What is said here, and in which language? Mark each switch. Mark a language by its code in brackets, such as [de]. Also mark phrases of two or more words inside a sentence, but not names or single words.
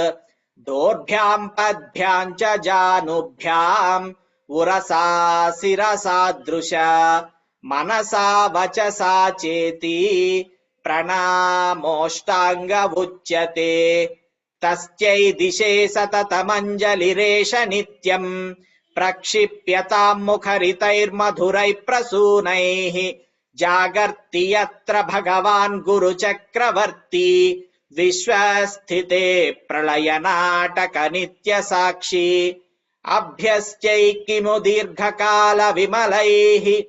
[sa] దోర్భ్యాం పద్భ్యాం చ జానుభ్యాం ఉరసా శిరసాదృశ మనసా వచసా చేతి ప్రణామోష్టాంగ ఉచ్యతే. తస్యై దిశే సతతమంజలిరేష నిత్యం प्रक्षिप्यताम् मुखरितैर्मधुरैः प्रसूनैः जागर्ति यत्र भगवान् गुरुचक्रवर्ती विश्वस्थिते प्रलयनाटक नित्यसाक्षी अभ्यस्त्यैकिमु दीर्घकाल विमलैः